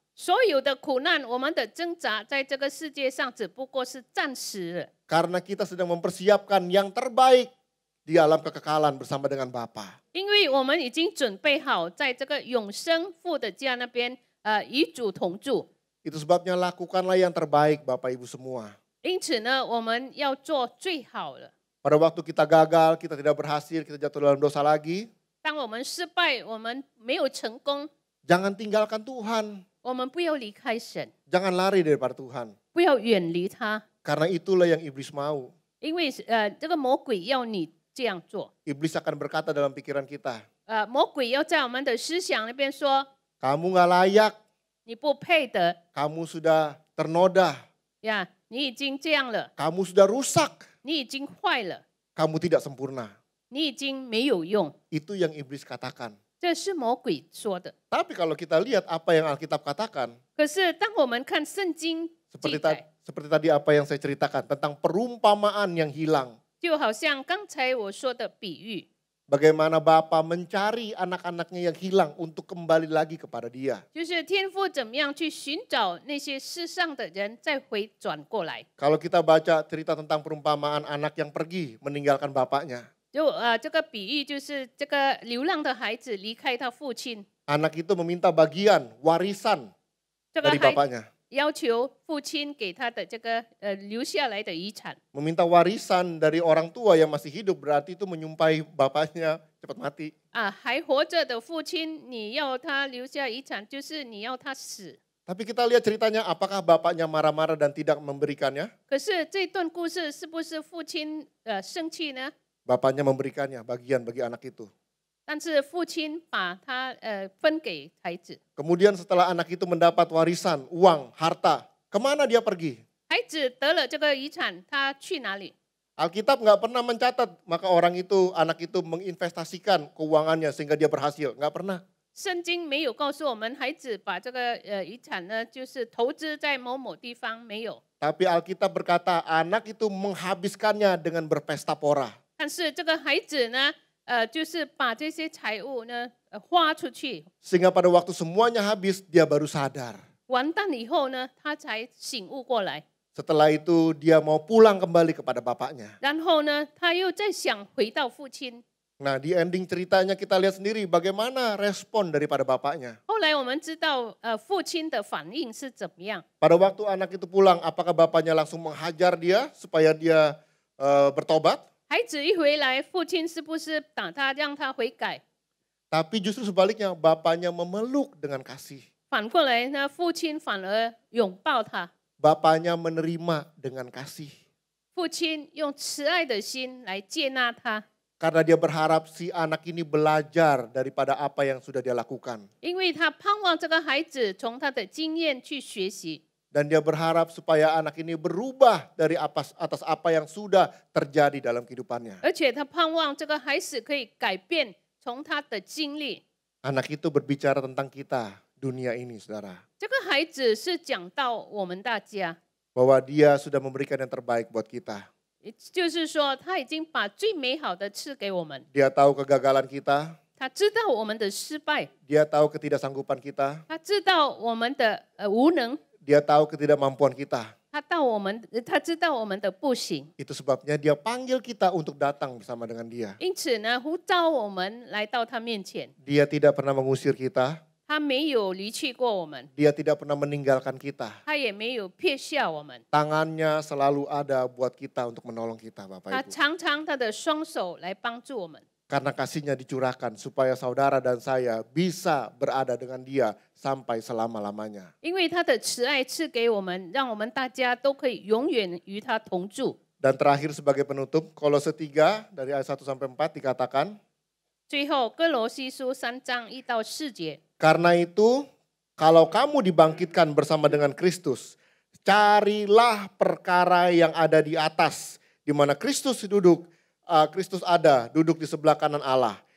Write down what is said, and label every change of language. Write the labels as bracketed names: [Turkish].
[Chinese] 所有的苦难，我们的挣扎，在这个世界上只不过是暂时的， [Indonesian] Karena kita sedang mempersiapkan yang terbaik di alam kekekalan bersama dengan Bapa. [Chinese] 因为我们已经准备好，在这个永生父的家那边，与主同住。 [Indonesian] Itu sebabnya lakukanlah yang terbaik Bapak Ibu semua. [Chinese] 因此呢，我们要做最好的。 [Indonesian] Pada waktu kita gagal, kita tidak berhasil, kita jatuh dalam dosa lagi, [Chinese] 当我们失败，我们没有成功， [Indonesian] jangan tinggalkan Tuhan. [Chinese] 我们不要离开神， [Indonesian] Jangan lari daripada Tuhan. [Chinese] 不要远离他， [Indonesian] Karena itulah yang iblis mau. [Chinese] 因为这个魔鬼要你这样做。 [Indonesian] Iblis akan berkata dalam pikiran kita, [Chinese] 魔鬼要在我们的思想那边说， [Indonesian] kamu gak layak, [Chinese] 你不配得 [Indonesian] kamu sudah ternoda, [Chinese] 呀，你已经这样了， [Indonesian] kamu sudah rusak, [Chinese] 你已经坏了， [Indonesian] kamu tidak sempurna. [Chinese] 你已经没有用。 [Indonesian] Itu yang iblis katakan. [Chinese] 这是魔鬼说的。 [Indonesian] Tapi kalau kita lihat apa yang Alkitab katakan, [Chinese] 可是当我们看圣经记载， [Indonesian] seperti tadi apa yang saya ceritakan tentang perumpamaan yang hilang. [Chinese] 就好像刚才我说的比喻， [Indonesian] Bagaimana Bapa mencari anak-anaknya yang hilang untuk kembali lagi kepada Dia. [Chinese] 就是天父怎么样去寻找那些世上的人，再回转过来。 [Indonesian] Kalau kita baca cerita tentang perumpamaan anak yang pergi meninggalkan bapaknya. [Chinese] 就这个比喻就是这个流浪的孩子离开他父亲， [Indonesian] Anak itu meminta bagian, warisan [Chinese] 这个 [Indonesian] dari [Chinese] 孩子 [Indonesian] bapaknya. [Chinese] 要求父亲给他的这个留下来的遗产。 [Indonesian] Meminta warisan dari orang tua yang masih hidup berarti itu menyumpahi bapaknya cepat mati. [Chinese] 还活着的父亲，你要他留下遗产，就是你要他死。 [Indonesian] Tapi kita lihat ceritanya apakah bapaknya marah-marah dan tidak memberikannya? [Chinese] 可是这段故事是不是父亲生气呢？ [Indonesian] Bapaknya memberikannya bagian bagi anak itu. [Chinese] 但是父亲把他分给孩子， [Indonesian] Kemudian setelah anak itu mendapat warisan, uang, harta, kemana dia pergi? [Chinese] 孩子得了这个遗产，他去哪里？ [Indonesian] Alkitab nggak pernah mencatat, maka anak itu menginvestasikan keuangannya sehingga dia berhasil. Nggak pernah. [Chinese] 圣经没有告诉我们，孩子把这个遗产呢，就是投资在某某地方，没有。 [Indonesian] Tapi Alkitab berkata anak itu menghabiskannya dengan berpesta pora. [Chinese] 但是这个孩子呢，就是把这些财物呢花出去， [Indonesian] Sehingga pada waktu semuanya habis, dia baru sadar. [Chinese] 完蛋以后呢，他才醒悟过来。 [Indonesian] Setelah itu dia mau pulang kembali kepada bapaknya. [Chinese] 然后呢，他又再想回到父亲。 [Indonesian] Nah di ending ceritanya kita lihat sendiri bagaimana respon daripada bapaknya. [Chinese] 后来我们知道，父亲的反应是怎么样。 [Indonesian] Pada waktu anak itu pulang, apakah bapaknya langsung menghajar dia supaya dia bertobat? [Chinese] 孩子一回来，父亲是不是打他，让他悔改？ [Indonesian] Tapi justru sebaliknya, bapaknya memeluk dengan kasih. [Chinese] 反过来呢，父亲反而拥抱他， [Indonesian] Bapaknya menerima dengan kasih. [Chinese] 父亲用慈爱的心来接纳他， [Indonesian] Karena dia berharap si anak ini belajar daripada apa yang sudah dia lakukan. [Chinese] 因为他盼望这个孩子从他的经验去学习， [Indonesian] Dan dia berharap supaya anak ini berubah dari atas apa yang sudah terjadi dalam kehidupannya. [Chinese] 而且他盼望这个孩子可以改变从他的经历。 [Indonesian] Anak itu berbicara tentang kita, dunia ini saudara. [Chinese] 这个孩子是讲到我们大家， [Indonesian] Bahwa dia sudah memberikan yang terbaik buat kita. [Chinese] 就是说他已经把最美好的赐给我们， [Indonesian] Dia tahu kegagalan kita, [Chinese] 他知道我们的失败， [Indonesian] dia tahu ketidaksanggupan kita, [Chinese] 他知道我们的无能， [Indonesian] dia tahu ketidakmampuan kita. [Chinese] 他知道我们的不行， [Indonesian] Itu sebabnya dia panggil kita untuk datang bersama dengan dia. [Chinese] 因此呢，呼召我们来到他面前。 [Indonesian] Dia tidak pernah mengusir kita, [Chinese] 他没有离弃过我们， [Indonesian] dia tidak pernah meninggalkan kita. [Chinese] 他也没有撇下我们， [Indonesian] Tangannya selalu ada buat kita untuk menolong kita Bapak [Chinese] 他 [Indonesian] Ibu. [Chinese] 常常他的双手来帮助我们。 [Indonesian] Karena kasihnya dicurahkan supaya saudara dan saya bisa berada dengan dia sampai selama-lamanya. [Chinese] 因为他的慈爱赐给我们，让我们大家都可以永远与他同住。 [Indonesian] Dan terakhir sebagai penutup, Kolose 3 dari ayat 1 sampai 4 dikatakan, [Chinese] 最后，哥罗西书3章1到4节， [Indonesian] karena itu kalau kamu dibangkitkan bersama dengan Kristus, carilah perkara yang ada di atas, di mana Kristus duduk di sebelah kanan Allah.